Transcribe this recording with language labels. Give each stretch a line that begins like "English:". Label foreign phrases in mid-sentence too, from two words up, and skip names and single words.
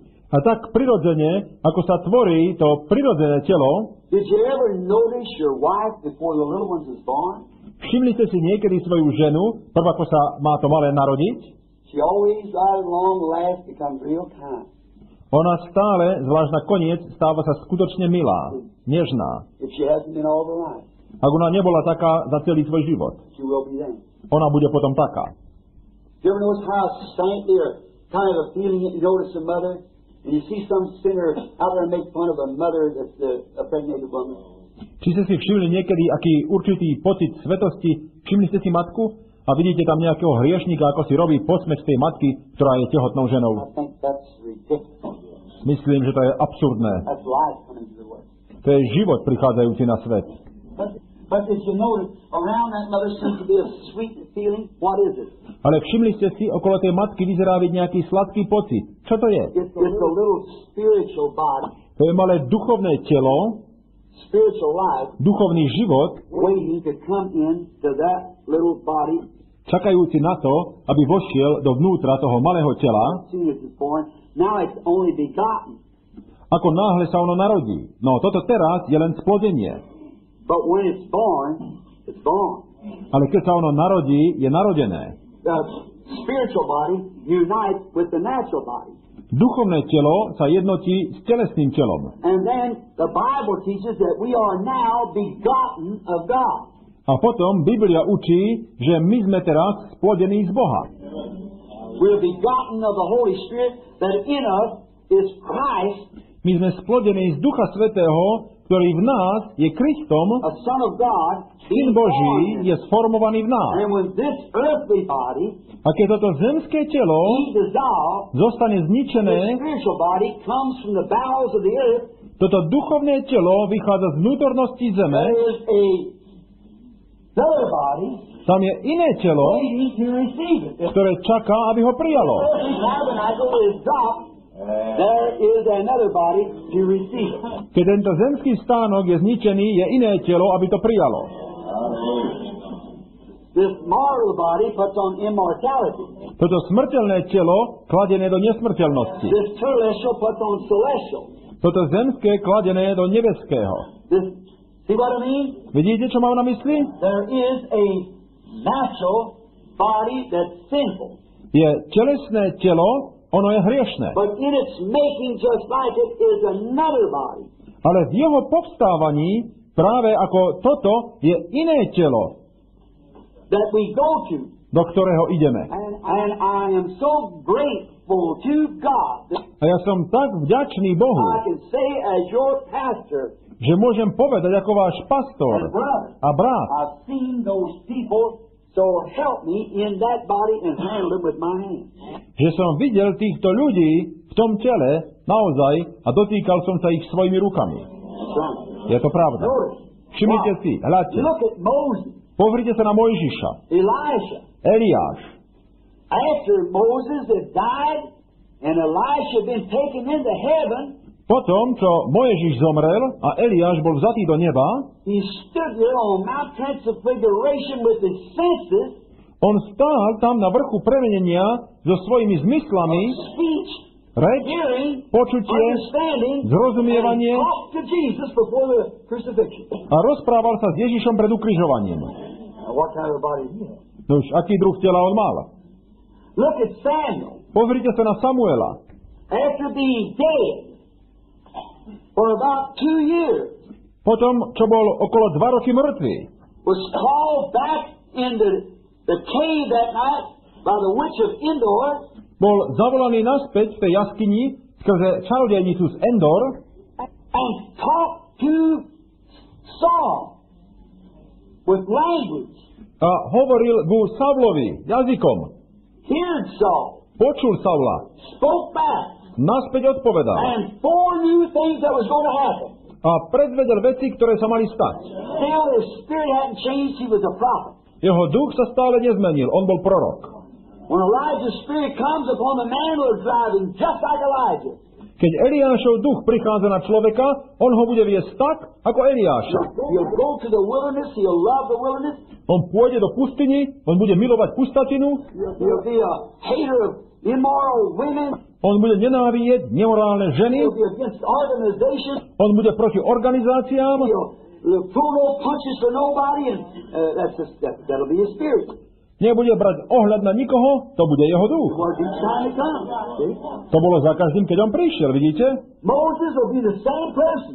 Slovak: A tak prirodzene, ako sa tvorí to prirodzené telo,
English: did you ever notice your wife before the little ones was born?
Slovak: Všimli ste si niekedy svoju ženu, prv ako sa má to malé narodiť?
English: She always, right along the last, becomes real kind.
Slovak: Ona stále, zvlášť na koniec, stáva sa skutočne milá, nežná.
English: If she hasn't been all her life,
Slovak: Ak ona nebola taká za celý svoj život,
English: she will be then.
Slovak: ona bude potom taká.
English: You ever notice how saintly or kind of a feeling you notice a mother? And you see some sinner out there make fun of a mother that's a pregnated woman.
Slovak: Či ste si všimli niekedy, aký určitý pocit svetosti? Všimli ste si matku? A vidíte tam nejakého hriešnika, ako si robí posmech z tej matky, ktorá je tehotnou ženou.
English: I think that's ridiculous.
Slovak: Myslím, že to je absurdné.
English: That's life coming to the world.
Slovak: To je život prichádzajúci na svet.
English: But did you notice around that mother seems to be a sweet feeling? What is it?
Slovak: Ale všimli ste si, okolo tej matky vyzerá byť nejaký sladký pocit. Čo to je?
English: It's a little spiritual body,
Slovak: To je malé duchovné telo,
English: spiritual life,
Slovak: duchovný život,
English: waiting to come in to that little body.
Slovak: čakajúci na to, aby vošiel dovnútra toho malého tela.
English: As soon as it's born, now it's only begotten.
Slovak: Ako náhle sa ono narodí. No toto teraz je len splodenie.
English: But when it's born, it's born.
Slovak: Ale keď sa ono narodí, je narodené.
English: The spiritual body unites with the natural body.
Slovak: Duchovné telo sa jednotí s telesným telom.
English: And then the Bible teaches that we are now begotten of God.
Slovak: A potom Biblia učí, že my sme teraz splodení z Boha.
English: We're begotten of the Holy Spirit, that in us is Christ,
Slovak: My sme splodení z Ducha Svätého, ktorý v nás je Kristom,
English: a Son of God.
Slovak: Syn Boží je sformovaný v nás.
English: And when this earthly body,
Slovak: A keď toto zemské telo
English: be dissolved,
Slovak: zostane
English: the
Slovak: zničené,
English: spiritual body comes from the bowels of the earth.
Slovak: toto duchovné telo vychádza z vnútornosti zeme,
English: There is another body
Slovak: tam je iné telo,
English: waiting to receive it. If
Slovak: ktoré čaká, aby ho prijalo.
English: the earthly tabernacle is dropped, there is another body to receive it.
Slovak: Keď tento zemský stánok je zničený, je iné telo, aby to prijalo.
English: This mortal body puts on immortality.
Slovak: Toto smrteľné telo kladené do nesmrteľnosti.
English: This terrestrial puts on celestial.
Slovak: Toto zemské kladené do nebeského.
English: This, see what I mean?
Slovak: Vidíte, čo mám na mysli?
English: There is a natural body that's sinful.
Slovak: Je telesné telo, ono je hriešné.
English: But in its making just like it is another body.
Slovak: Ale v jeho povstávaní, práve ako toto, je iné telo,
English: That we go to.
Slovak: do ktorého ideme.
English: And I am so grateful to God that
Slovak: A ja som tak vďačný Bohu,
English: I can say as your pastor
Slovak: že môžem povedať ako váš pastor
English: and brother,
Slovak: a brat,
English: I've seen those people so help me in that body and handle them with my hands.
Slovak: že som videl týchto ľudí v tom tele naozaj a dotýkal som sa ich svojimi rukami. Je to pravda. Všimnite si, hľadte.
English: Look at Moses,
Slovak: Pozrite sa na Mojžiša,
English: Elijah.
Slovak: Eliáš.
English: After Moses had died and Elisha had been taken into heaven,
Slovak: Potom, čo Mojžiš zomrel a Eliáš bol vzatý do neba,
English: he stood there on Mount Transfiguration with his senses,
Slovak: on stál tam na vrchu premenenia so svojimi zmyslami,
English: speech,
Slovak: reč,
English: hearing,
Slovak: počutie,
English: understanding,
Slovak: zrozumievanie
English: and talked to Jesus before the crucifixion.
Slovak: a rozprával sa s Ježišom pred ukrižovaním.
English: Now, what kind of a body he had?
Slovak: No už aký druh tela on mal?
English: Look at Samuel.
Slovak: Pozrite sa na Samuela.
English: After being dead for about 2 years,
Slovak: Potom, čo bol okolo 2 roky mŕtvy,
English: was called back into the cave that night by the witch of Endor,
Slovak: bol zavolaný naspäť v tej jaskyni skrze čarodejnicu z Endor
English: and talked to Saul with language.
Slovak: a hovoril ku Saulovi jazykom.
English: Heard Saul,
Slovak: Počul Saula,
English: spoke back,
Slovak: naspäť odpovedal
English: and foreknew things that was going to happen.
Slovak: a predvedel veci, ktoré sa mali stať.
English: Still, his spirit hadn't changed. He was a prophet.
Slovak: Jeho duch sa stále nezmenil, on bol prorok.
English: When Elijah's spirit comes upon the man who is driving, just like Elijah,
Slovak: Keď Eliášov duch prichádza na človeka, on ho bude viesť tak, ako Eliáša.
English: he'll go to the wilderness, he'll love the wilderness,
Slovak: On pôjde do pustiny, on bude milovať pustatinu,
English: he'll be a hater of immoral women,
Slovak: On bude nenávidieť nemorálne ženy.
English: He'll be against organizations.
Slovak: On bude proti organizáciám.
English: He'll throw no punches for nobody, and that'll be his spirit.
Slovak: Nebude brať ohľad na nikoho, to bude jeho duch.
English: Was each time he comes. See?
Slovak: To bolo za každým, keď on prišiel, vidíte?
English: Moses will be the same person.